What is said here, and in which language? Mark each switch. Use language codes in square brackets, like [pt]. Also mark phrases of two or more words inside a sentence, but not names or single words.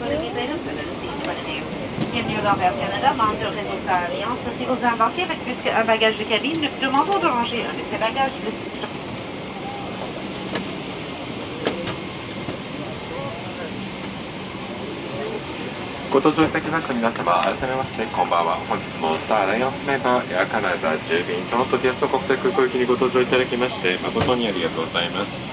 [fr] Bienvenue dans Air Canada, membre du réseau Star Alliance. Si vous embarquez avec plus qu'un bagage de cabine, nous vous demandons de ranger un de ces bagages. [ja] ご搭乗いただきました皆様、改めましてこんばんは。本日もスターアライアンスメーカーエアカナダ10便トロントゲスト国際空港行きにご搭乗いただきまして誠にありがとうございます。